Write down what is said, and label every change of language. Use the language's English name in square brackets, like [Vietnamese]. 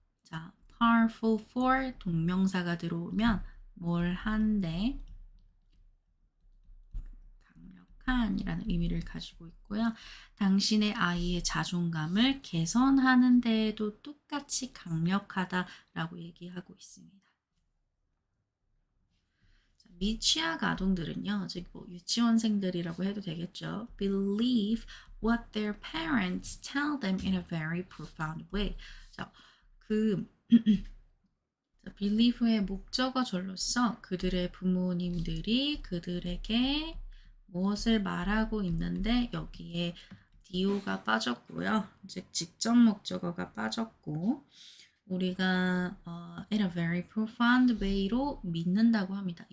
[Korean] 자, powerful for 동명사가 들어오면 뭘 한데 강력한이라는 의미를 가지고 있고요. 당신의 아이의 자존감을 개선하는 데에도 똑같이 강력하다라고 얘기하고 있습니다. 자, 미취학 아동들은요, 즉 뭐 유치원생들이라고 해도 되겠죠. [English] Believe what their parents tell them in a very profound way. [Korean] 자, believe의 목적어절로서 그들의 부모님들이 그들에게 무엇을 말하고 있는데 여기에 do가 빠졌고요. 즉 직접 목적어가 빠졌고 우리가 [English] in a very profound way [Korean] 로 믿는다고 합니다.